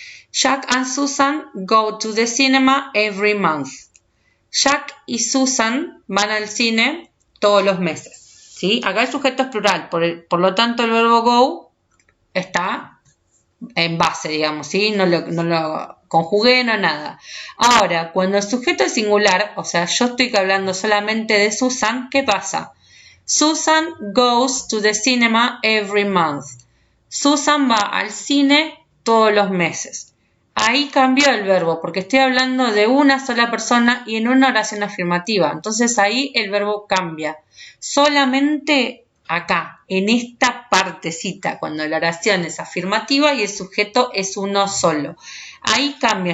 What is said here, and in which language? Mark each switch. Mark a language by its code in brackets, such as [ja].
[en] Jack and Susan go to the cinema every month. [es] Jack y Susan van al cine todos los meses. ¿Sí? Acá el sujeto es plural, por lo tanto el verbo go está en base, digamos, ¿sí? No lo conjugué, no nada. Ahora, cuando el sujeto es singular, o sea, yo estoy hablando solamente de Susan, ¿qué pasa? [en] Susan goes to the cinema every month. [es] Susan va al cine todos los meses. Ahí cambió el verbo porque estoy hablando de una sola persona y en una oración afirmativa. Entonces ahí el verbo cambia. Solamente acá, en esta partecita, cuando la oración es afirmativa y el sujeto es uno solo. Ahí cambia.